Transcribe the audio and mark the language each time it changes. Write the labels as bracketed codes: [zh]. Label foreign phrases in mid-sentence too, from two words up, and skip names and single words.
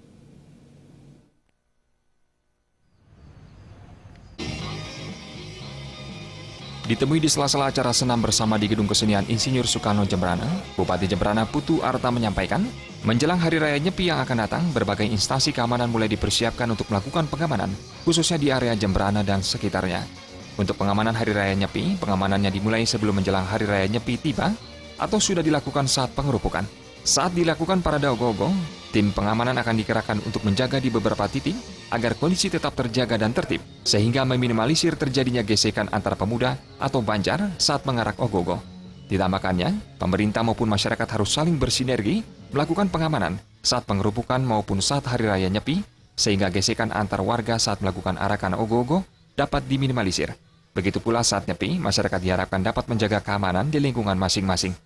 [id] Ditemui di sela-sela acara senam bersama di Gedung Kesenian Insinyur Soekarno Jemberana, Bupati Jemberana Putu Arte menyampaikan, menjelang Hari Raya Nyepi yang akan datang, berbagai instansi keamanan mulai dipersiapkan untuk melakukan pengamanan, khususnya di area Jemberana dan sekitarnya. Untuk pengamanan Hari Raya Nyepi, pengamanannya dimulai sebelum menjelang Hari Raya Nyepi tiba, atau sudah dilakukan saat pengerupukan. Saat dilakukan parade ogo-ogo, tim pengamanan akan dikerahkan untuk menjaga di beberapa titik agar kondisi tetap terjaga dan tertib, sehingga meminimalisir terjadinya gesekan antara pemuda atau banjar saat mengarak ogo-ogo. Ditambahkannya, pemerintah maupun masyarakat harus saling bersinergi melakukan pengamanan saat pengerupukan maupun saat Hari Raya Nyepi, sehingga gesekan antar warga saat melakukan arakan ogo-ogo dapat diminimalisir. Begitu pula saat Nyepi, masyarakat diharapkan dapat menjaga keamanan di lingkungan masing-masing.